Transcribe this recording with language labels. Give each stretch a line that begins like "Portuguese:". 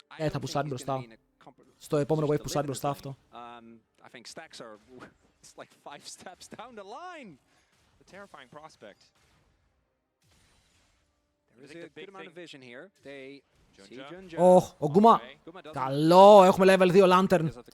English: Θα πουσάρει μπροστά. Στο επόμενο wave πουσάρει μπροστά αυτό. I think stacks are like 5 steps down the line. The terrifying prospect. There is a good amount of vision here. They
Greek: ο Γκούμα. Καλό, έχουμε level 2 Lantern.